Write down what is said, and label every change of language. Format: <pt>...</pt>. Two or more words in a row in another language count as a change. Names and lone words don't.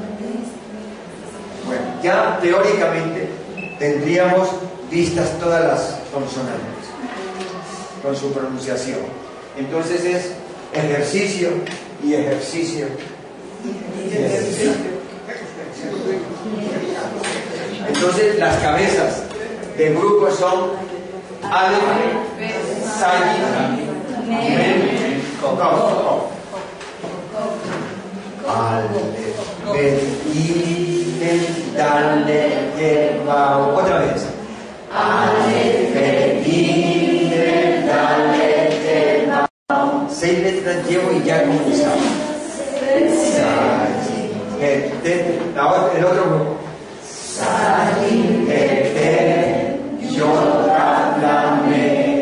<es>Bueno, ya teóricamente tendríamos vistas todas las consonantes con su pronunciación. Entonces es ejercicio y ejercicio y ejercicio. Entonces las cabezas de grupo son</es> <he>אלף, זין, מם, קוף. אלף, בית, גימל, דלת, הא, וו.</he> <es>Otra vez.</es> <he>אלף, בית, גימל, דלת, הא, וו.</he> <es>6 letras llevo y ya comenzamos.</es> <he>זין, בית,</he> <es>ahora el otro grupo.</es> <he>זין, בית, יוד, למד.</he>